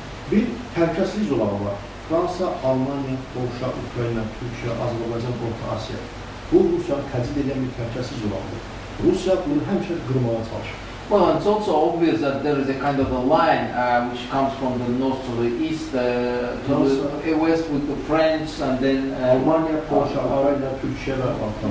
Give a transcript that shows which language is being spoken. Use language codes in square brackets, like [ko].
[az] Bir təhlükəsizlik zolağı var. Fransa, Almanya, Polşa, Ukrayna, Türkiyə, Azərbaycan, Orta Asiya. Bu Rusiyanın təcrid edən bir təhlükəsizlik zolağıdır. Rusiya bunu həmişə qırmağa çalışır. [en] Well, it's also obvious that there is a kind of a line which comes from the north to the east, to the west with the French, and then [az] Almanya, Polşa, Ukrayna, Türkiyə və Balkan.